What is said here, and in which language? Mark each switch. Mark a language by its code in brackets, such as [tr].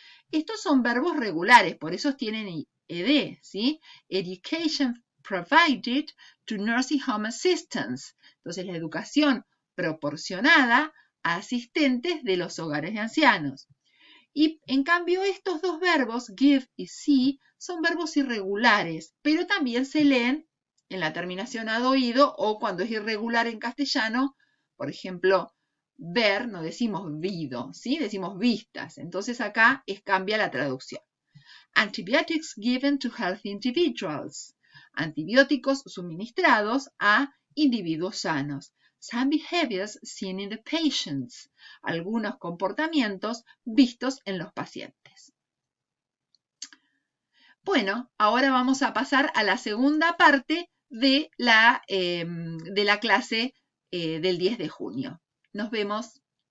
[es] Estos son verbos regulares, por eso tienen ed, ¿sí? [en] Education provided to nursing home assistants. [es] Entonces, la educación proporcionada a asistentes de los hogares de ancianos. Y en cambio estos dos verbos, give y see, son verbos irregulares, pero también se leen en la terminación ad oído o cuando es irregular en castellano, por ejemplo, ver, no decimos vido, ¿sí? Decimos vistas. Entonces acá cambia la traducción. [en] Antibiotics given to healthy individuals. [es] Antibióticos suministrados a individuos sanos. [en] Some behaviors seen in the patients. [es] Algunos comportamientos vistos en los pacientes. Bueno, ahora vamos a pasar a la segunda parte de la clase del 10 de junio. Nos vemos.